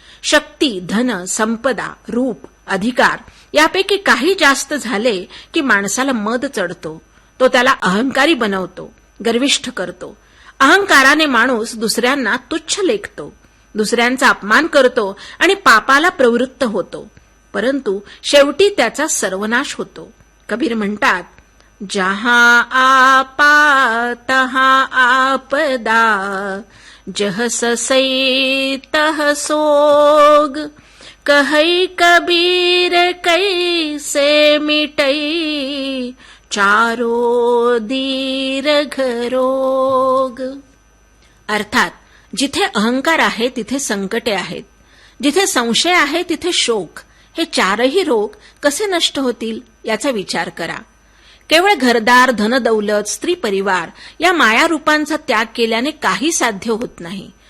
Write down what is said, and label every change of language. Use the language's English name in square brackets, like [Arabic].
[Marathi] शक्ती, धन, संपदा, रूप, अधिकार यापैकी काही जास्त झाले की माणसाला मद चढतो. तो त्याला अहंकारी बनवतो, गर्विष्ठ करतो. अहंकाराने माणूस दुसऱ्यांना तुच्छ लेखतो, दुसऱ्यांचा अपमान करतो आणि पापाला प्रवृत्त होतो. परंतु शेवटी त्याचा सर्वनाश होतो. [Hindi] कबीर म्हणतात, जहां आपा तहां आपदा, जह ससई तह सोग, कहई कबीर कैसे मिटई, चारो दीर्घ रोग. [Marathi] अर्थात जिथे अहंकार आहे तिथे संकटे आहेत, जिथे संशय आहे तिथे शोक. हे चारही रोग कसे नष्ट होतील याचा विचार करा. केवळ घरदार, धनदौलत, स्त्री परिवार या मायारूपांचा त्याग केल्याने काही साध्य होत नाही.